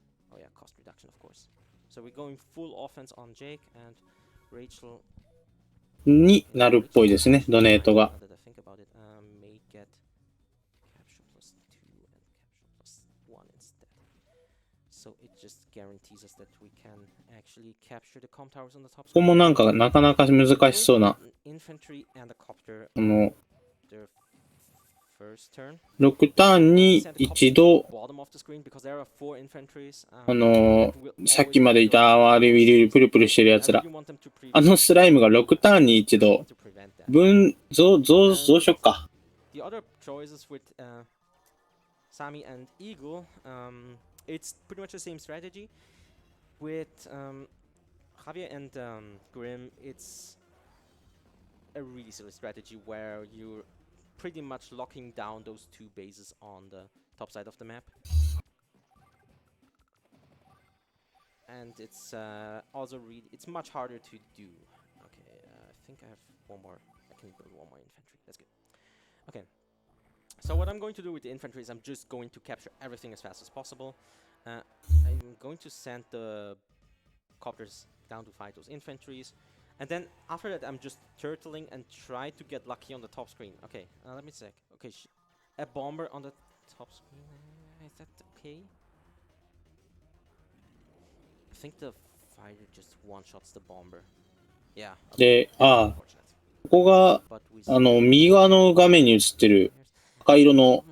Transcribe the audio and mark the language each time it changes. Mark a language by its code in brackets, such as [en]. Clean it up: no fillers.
[en] oh yeah, cost reduction of course. So we're going full offense on Jake and Rachel [ja] になるっぽいですね、ドネートが。 [en] Now that I think about it, may get capture plus 2 and capture plus 1 instead. So it just guarantees us that we can actually capture the com towers on the top. [ja] ここもなんかなかなか難しそうな、 [en] Infantry and the copter their first turn. [ja] 6ターンに一度、 [en] Bottom of the screen because there are 4 infantries. [ja] さっきまでいたあれウィルプルプルしてるやつら。スライムが6ターンに一度、増殖か。 [en] The other choices with Sami and Eagle, it's pretty much the same strategy. With Javier and Grim, it's a really silly strategy where you're pretty much locking down those 2 bases on the top side of the map. And it's also really, it's much harder to do. Okay, I think I have one more. I can build one more infantry. That's good. Okay. So what I'm going to do with the infantry is I'm just going to capture everything as fast as possible. I'm going to send the copters down to fight those infantries. And then after that, I'm just turtling and try to get lucky on the top screen. Okay, let me check. Okay, a bomber on the top screen. Is that okay? I think the fighter just one-shots the bomber. Yeah. [ja] で、ここが、 [en] But we [ja] 右側の画面に映ってる赤色の